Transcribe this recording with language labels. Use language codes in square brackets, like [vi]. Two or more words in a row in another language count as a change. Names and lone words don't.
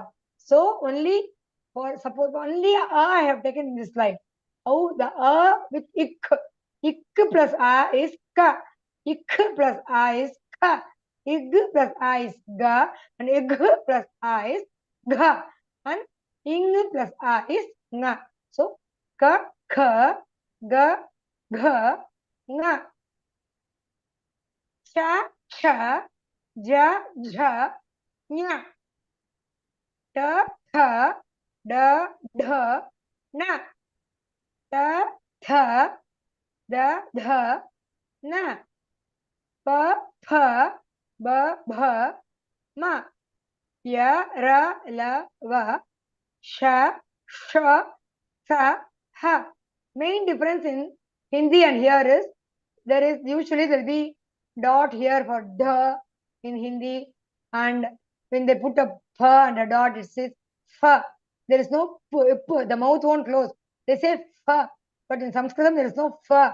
[en] So only for suppose only a I have taken in this slide. How the a with ik. Ik plus a is ka. Ik plus a is ka. Ig plus a is ga. And ig plus a is ga. And ing plus a is nga. So ka, kha, ga, gha, nga. Cha, cha, ja, jha, nya. Ta, tha, da, dha, na. Ta, tha, da, dha, na. Pa, pha, ba, bha, ma. Ya, ra, la, va. Sha, sha, sa, ha. Main difference in Hindi and here is there will be dot here for da in Hindi, and when they put a pha and a dot, it says fa. There is no p, the mouth won't close. They say fa, but in Sanskrit there is no fa.